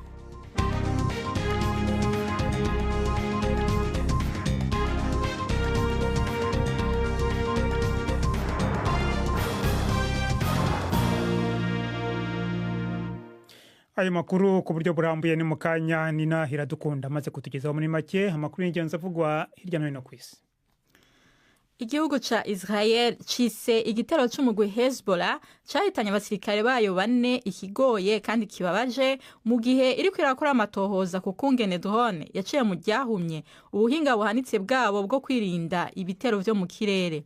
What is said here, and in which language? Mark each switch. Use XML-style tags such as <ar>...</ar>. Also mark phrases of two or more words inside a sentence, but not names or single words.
<rw>Ayo makuru ku buryo burambuye ni mukanya Nina Hiradukunda maze kutugezaho muri make amakuru y'ingenzi avugwa hirya no hino ku isi.</rw> <rn>Igihugu ca Israel cise igitero c'umugwi Hezbollah cahitanye abasirikare bayo 4 ikigoye kandi kibabaje mu gihe iri kwirakora amatohoza ku kungene drone yaciye mu ryahumye ubuhinga buhanitse bwabo bwo kwirinda ibitero vyo mu kirere.</rn>